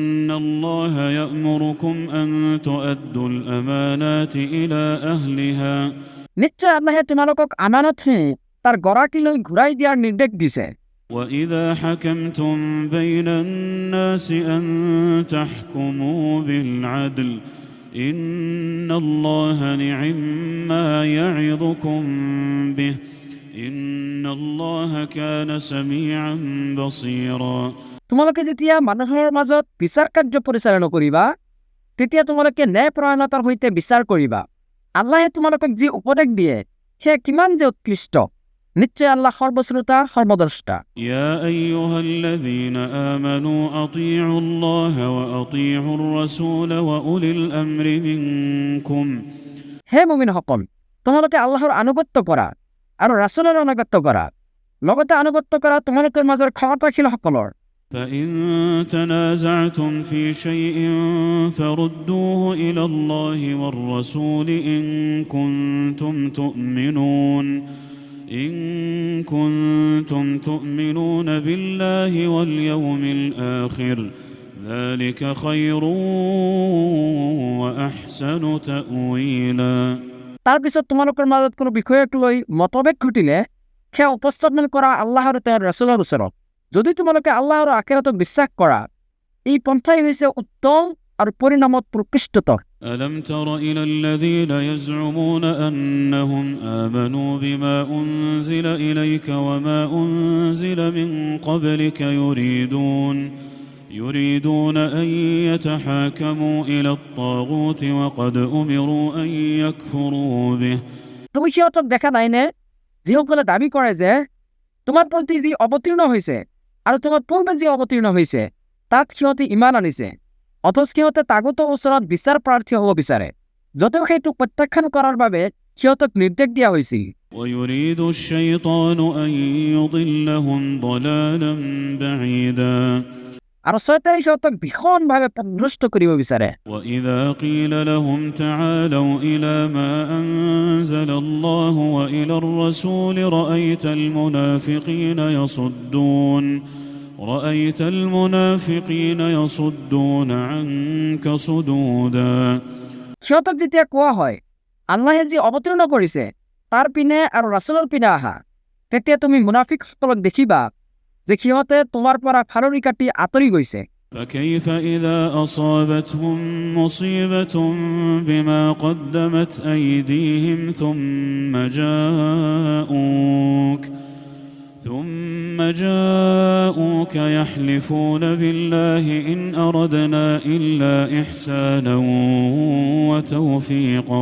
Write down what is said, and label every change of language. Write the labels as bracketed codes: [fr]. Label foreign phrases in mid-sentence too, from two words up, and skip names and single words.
[ar] الله يأمركم أن تؤدوا الأمانات إلى أهلها [as] নিশ্চয় আল্লাহ তোমালোকক আমানতখিনি তাৰ গৰাকীলৈ ঘূৰাই দিয়াৰ নিৰ্দেশ দিছে। [ar] وإذا حكمتم بين الناس أن تحكموا بالعدل إن الله نعم ما يعظكم به إن الله كان سميعا بصيرا [as] তোমালোকে যেতিয়া মানুহৰ মাজত বিচাৰ কাৰ্য পৰিচালনা কৰিবা তেতিয়া তোমালোকে ন্যায়পৰায়ণতাৰ সৈতে বিচাৰ কৰিবা। আল্লাহে তোমালোকক যি উপদেশ দিয়ে সেয়া কিমান যে উৎকৃষ্ট। নিশ্চয় আল্লাহ সৰ্বশ্ৰোতা সৰ্বদ্ৰষ্টা। [ar] يا أيها الذين آمنوا أطيعوا الله وأطيعوا الرسول وأولي الأمر منكم [as] হে মুমিনসকল, তোমালোকে আল্লাহৰ আনুগত্য কৰা আৰু ৰাসূলৰ আনুগত্য কৰা, লগতে আনুগত্য কৰা তোমালোকৰ মাজৰ ক্ষমতাশীলসকলৰ। [ar] فإن تنازعتم في شيء فردوه إلى الله والرسول إن كنتم تؤمنون بالله واليوم الآخر ذلك خير وأحسن تأويلا [as] তাৰপিছত তোমালোকৰ মাজত কোনো বিষয়ক লৈ মতভেদ ঘটিলে সেয়া উপস্থাপন কৰা আল্লাহ আৰু তেওঁৰ ৰাসূলৰ ওচৰত। যদি তোমালোকে আল্লাহ আৰু আখিৰাতক বিশ্বাস কৰা, এই পন্থাই হৈছে উত্তম আৰু পৰিণামত প্ৰকৃষ্টতৰ। [ar] ألم تر إلى الذين يزعمون أنهم آمنوا بما أنزل إليك وما أنزل من قبلك يريدون أن يتحاكموا إلى الطاغوت وقد أمروا أن يكفروا به [as] তুমি সিহঁতক দেখা নাইনে যিসকলে দাবী কৰে যে তোমাৰ প্ৰতি যি অৱতীৰ্ণ হৈছে আৰু তোমাৰ পূৰ্বে যি অৱতীৰ্ণ হৈছে তাত সিহঁতে ইমান আনিছে, অথচ সিহঁতে তাগুতৰ ওচৰত বিচাৰ প্ৰাৰ্থী হ'ব বিচাৰে, যদিও সেইটো প্ৰত্যাখ্যান কৰাৰ বাবে সিহঁতক নিৰ্দেশ দিয়া হৈছিল। [ar] ويريد الشيطان أن يضلهم ضلالا بعيدا [as] আৰু শয়তানে সিহঁতক ভীষণভাৱে পথভ্ৰষ্ট কৰিব বিচাৰে। [ar] وإذا قيل لهم تعالوا إلى ما أنزل الله وإلى الرسول رأيت المنافقين يصدون عنك صدودا [as] সিহঁতক যেতিয়া কোৱা হয় আল্লাহে যি অৱতীৰ্ণ কৰিছে তাৰ পিনে আৰু ৰাসূলৰ পিনে আহা, তেতিয়া তুমি মুনাফিকসকলক দেখিবা যে সিহঁতে তোমাৰ পৰা ফালৰি কাটি আঁতৰি গৈছে। [ar] فكيف إذا أصابتهم مصيبة بما قدمت أيديهم ثم جاءوك يحلفون بالله إن أردنا إلا إحسانا وتوفيقا